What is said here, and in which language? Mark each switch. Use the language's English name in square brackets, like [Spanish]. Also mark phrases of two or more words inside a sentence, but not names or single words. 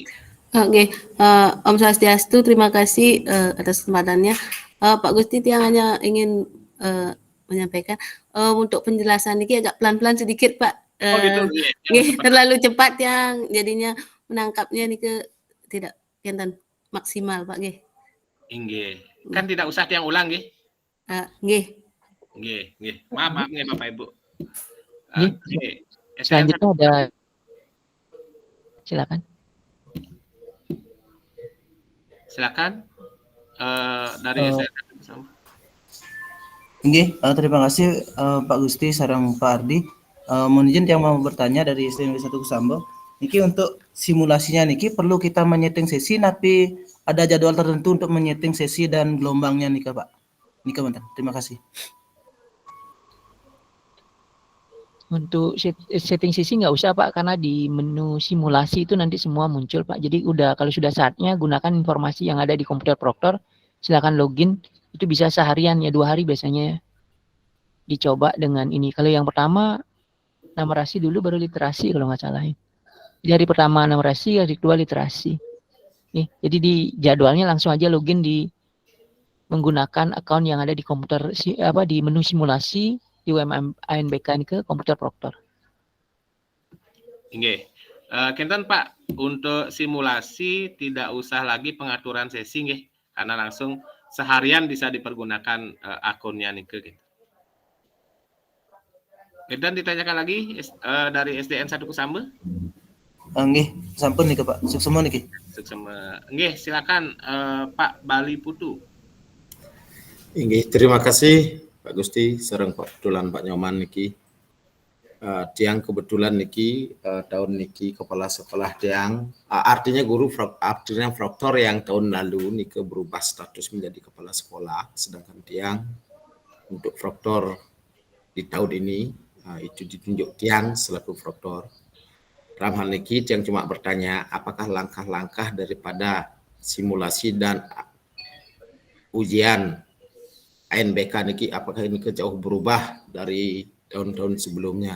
[Indonesian] Oke, [Balinese] Om Swastiastu, [Indonesian] terima kasih atas kesempatannya. Pak Gusti Tiang hanya ingin menyampaikan untuk penjelasan ini agak pelan-pelan sedikit Pak. Gitu. Terlalu cepat yang jadinya menangkapnya nih tidak kelihatan maksimal Pak nggih. Nggih. Kan tidak usah tiang ulang nggih. Nggih. Maaf nggih Bapak Ibu. Selanjutnya ada silakan dari SDN. Nggih, terima kasih Pak Gusti sareng Pak Ardi. Mohon izin yang mau bertanya dari SDN 1 Kusambo. Niki untuk simulasinya niki perlu kita menyeting sesi, tapi ada jadwal tertentu untuk menyeting sesi dan gelombangnya nika Pak. Nika bentar. Terima kasih. Untuk setting sesi nggak usah Pak, karena di menu simulasi itu nanti semua muncul Pak. Jadi kalau sudah saatnya gunakan informasi yang ada di komputer proktor, silakan login. Itu bisa seharian ya, 2 hari biasanya dicoba dengan ini. Kalau yang pertama numerasi dulu baru literasi kalau nggak salah. Jadi hari pertama numerasi, hari kedua literasi. Jadi di jadwalnya langsung aja login menggunakan akun yang ada di komputer di menu simulasi di ANBK ke komputer proktor. Nggih. Kinten Pak, untuk simulasi tidak usah lagi pengaturan sesi nggih, karena langsung seharian bisa dipergunakan akunnya nih gitu. Dan ditanyakan lagi dari SDN 1 Kusambo. [Balinese] Nggih, sampun nih Pak. Suksema niki. [Indonesian] Nggih, silakan Pak Bali Putu. Nggih, terima kasih Pak Gusti sareng Pak Betulan Pak Nyoman niki. Tiang kebetulan niki tahun niki kepala sekolah tiang artinya artinya proktor yang tahun lalu niki berubah status menjadi kepala sekolah, sedangkan tiang untuk proktor di tahun ini itu ditunjuk tiang selaku proktor. Dalam hal ini tiang cuma bertanya apakah langkah-langkah daripada simulasi dan ujian ANBK niki apakah ini jauh berubah dari tahun-tahun sebelumnya.